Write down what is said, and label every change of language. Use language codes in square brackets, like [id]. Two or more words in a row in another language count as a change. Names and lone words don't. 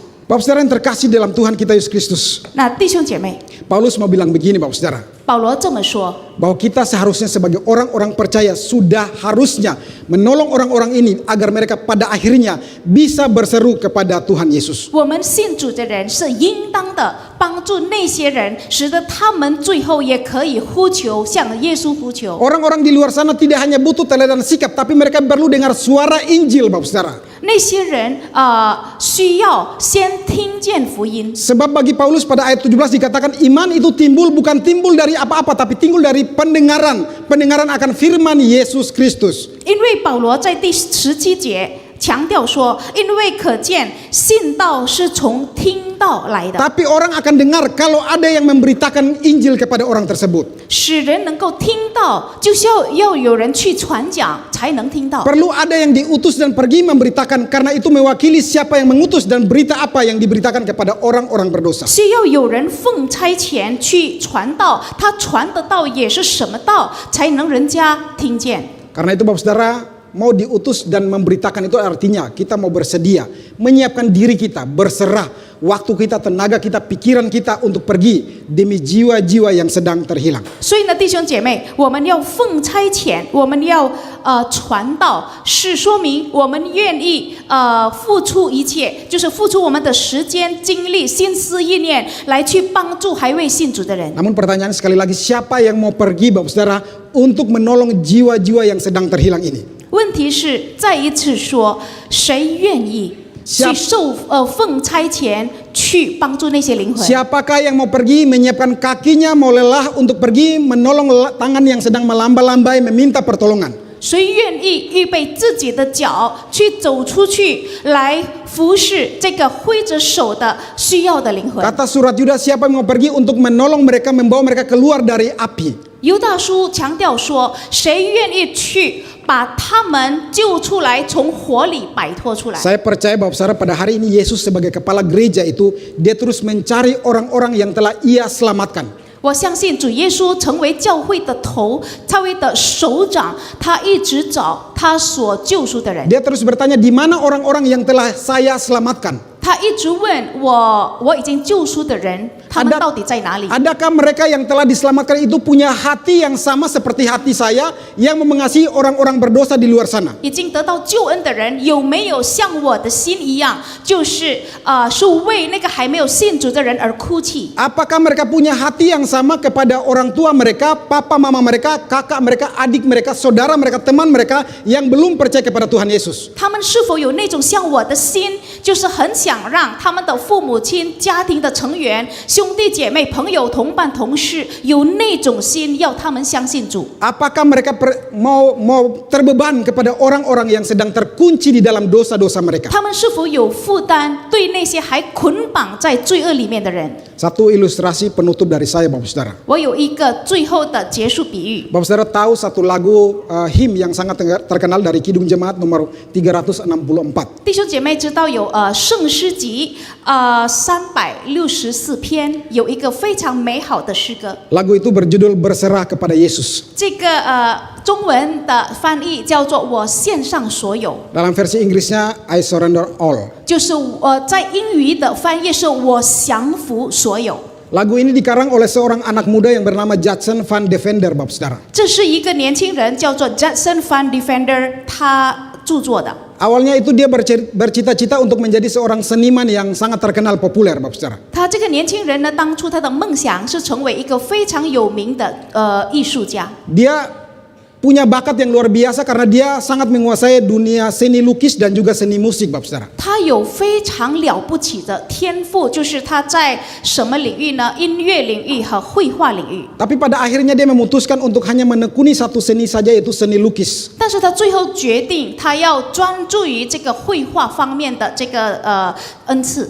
[id] Bapak Saudara yang terkasih dalam Tuhan kita Yesus Kristus, [zh] 那弟兄姐妹， [id] Paulus mau bilang begini Bapak Saudara, [zh] 保罗这么说： [id] bahwa kita seharusnya sebagai orang-orang percaya sudah harusnya menolong orang-orang ini agar mereka pada akhirnya bisa berseru kepada Tuhan Yesus. [zh] 我们信主的人是应当的帮助那些人，使得他们最后也可以呼求，向耶稣呼求。 [id] Orang-orang di luar sana tidak hanya butuh teladan sikap, tapi mereka perlu dengar suara Injil Bapak Saudara. [zh] 那些人需要先听见福音， [id] Sebab bagi Paulus pada ayat 17 dikatakan iman itu timbul bukan timbul dari apa-apa, tapi timbul dari pendengaran akan firman Yesus Kristus. [zh] 因为保罗在第17节强调说，因为可见信道是从听道来的， [id] Tapi orang akan dengar kalau ada yang memberitakan Injil kepada orang tersebut. [zh] 使人能够听到，就是要有人去传讲才能听到。 [id] Perlu ada yang diutus dan pergi memberitakan, karena itu mewakili siapa yang mengutus dan berita apa yang diberitakan kepada orang-orang berdosa. [zh] 需要有人奉差遣去传道，他传的道也是什么道，才能人家听见。 [id] Karena itu Bapak Saudara, mau diutus dan memberitakan itu artinya kita mau bersedia, menyiapkan diri kita, berserah waktu kita, tenaga kita, pikiran kita untuk pergi demi jiwa-jiwa yang sedang terhilang. [zh] 所以呢，弟兄姐妹，我们要奉差遣，我们要传道，是说明我们愿意付出一切，就是付出我们的时间、精力、心思意念，来去帮助还未信主的人。 [id] Namun pertanyaan sekali lagi, siapa yang mau pergi Bapak Saudara untuk menolong jiwa-jiwa yang sedang terhilang ini? [zh] 问题是，再一次说，谁愿意去奉差遣去帮助那些灵魂？ [id] Siapakah yang mau pergi menyiapkan kakinya, mau lelah untuk pergi menolong tangan yang sedang melamba-lambai meminta pertolongan? [zh] 谁愿意预备自己的脚去走出去，来服侍这个挥着手的需要的灵魂？ [id] Kata surat Yudas, siapa yang mau pergi untuk menolong mereka, membawa mereka keluar dari api? [zh] 犹大书强调说，谁愿意去把他们救出来，从火里摆脱出来？ [id] Saya percaya Bapak Saudara pada hari ini Yesus sebagai kepala gereja itu, dia terus mencari orang-orang yang telah ia selamatkan. [zh] 我相信主耶稣成为教会的头，教会的首长，他一直找他所救赎的人。 [id] Dia terus bertanya, di mana orang-orang yang telah saya selamatkan? [zh] 他一直问我已经救赎的人，他们到底在哪里？ [id] Adakah mereka yang telah diselamatkan itu punya hati yang sama seperti hati saya yang mengasihi orang-orang berdosa di luar sana? [zh] 已经得到救恩的人有没有像我的心一样，就是是为那个还没有信主的人而哭泣？ [id] Apakah mereka punya hati yang sama kepada orang tua mereka, papa mama mereka, kakak mereka, adik mereka, saudara mereka, teman mereka yang belum percaya kepada Tuhan Yesus? [zh] 他们是否有那种像我的心，就是很想让他们的父母亲、家庭的成员、兄弟姐妹、朋友、同伴、同事有那种心，要他们相信主？ [id] Apakah mereka mau terbeban kepada orang-orang yang sedang terkunci di dalam dosa-dosa mereka? [zh] 他们是否有负担，对那些还捆绑在罪恶里面的人？ [id] Satu ilustrasi penutup dari saya Bapak Saudara. [zh] 我有一个最后的结束比喻。 [id] Bapak Saudara tahu satu lagu him yang sangat terkenal dari Kidung Jemaat nomor 364. [zh] 弟兄姐妹知道有圣诗集364篇，有一个非常美好的诗歌。 [id] Lagu itu berjudul Berserah kepada Yesus. [zh] 这个中文的翻译叫做"我献上所有"， [id] Dalam versi Inggrisnya [en] I surrender all. [zh] 就是在英语的翻译是我降服所有。 [id] Lagu ini dikarang oleh seorang anak muda yang bernama Judson Van Devender, Bapak Saudara. [zh] 这是一个年轻人叫做 Judson Van Devender 他著作的。 [id] Awalnya itu dia bercita-cita untuk menjadi seorang seniman yang sangat terkenal populer, Bapak Saudara. [zh] 他这个年轻人呢，当初他的梦想是成为一个非常有名的艺术家。 [id] Dia punya bakat yang luar biasa karena dia sangat menguasai dunia seni lukis dan juga seni musik, Bapak Saudara. [zh] 他有非常了不起的天赋，就是他在什么领域呢？音乐领域和绘画领域。 [id] Tapi pada akhirnya dia memutuskan untuk hanya menekuni satu seni saja, yaitu seni lukis. [zh] 但是他最后决定，他要专注于这个绘画方面的这个恩赐。